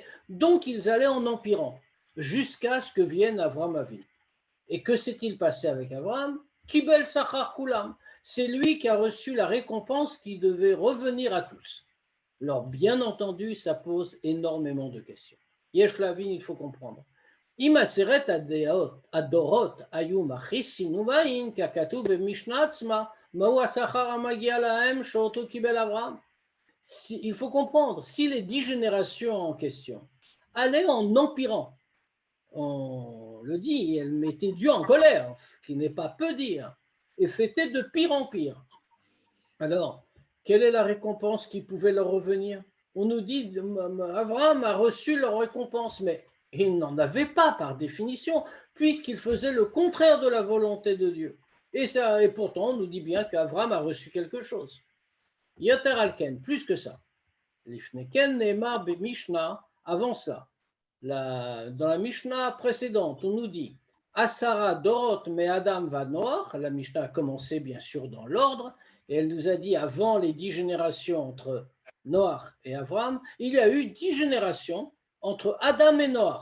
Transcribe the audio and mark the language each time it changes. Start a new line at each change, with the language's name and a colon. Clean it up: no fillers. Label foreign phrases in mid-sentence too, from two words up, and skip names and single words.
French: Donc ils allaient en empirant, jusqu'à ce que vienne Avram Avinu. Et que s'est-il passé avec Avram?
Hebrew: קיבל שכר כולם.
French: C'est lui qui a reçu la récompense qui devait revenir à tous. Alors, bien entendu, ça pose énormément de questions.
Hebrew: יש להבין,
French: il faut comprendre.
Hebrew: אם עשרת הדורות היו מכעיסין ובאים ככתוב במשנה עצמה, מהו השכר המגיע להם שאותו קיבל אברהם?
French: Il faut comprendre, si les 10 générations en question allaient en empirant, on le dit, elles mettaient Dieu en colère, ce qui n'est pas peu dire, et fêtaient de pire en pire. Alors, quelle est la récompense qui pouvait leur revenir? On nous dit, Abraham a reçu leur récompense, mais il n'en avait pas par définition, puisqu'il faisait le contraire de la volonté de Dieu. Et pourtant, on nous dit bien qu'Abraham a reçu quelque chose.
Hebrew: יותר על כן,
French: plus que ça.
Hebrew: לפני כן נאמר במשנה,
French: avant ça. Dans la Mishnah précédente, on nous dit
Hebrew: עשרה דורות מאדם ונח.
French: La Mishnah a commencé bien sûr dans l'ordre, et elle nous a dit avant les 10 générations entre Noach et Avram, il y a eu 10 générations entre Adam et Noach.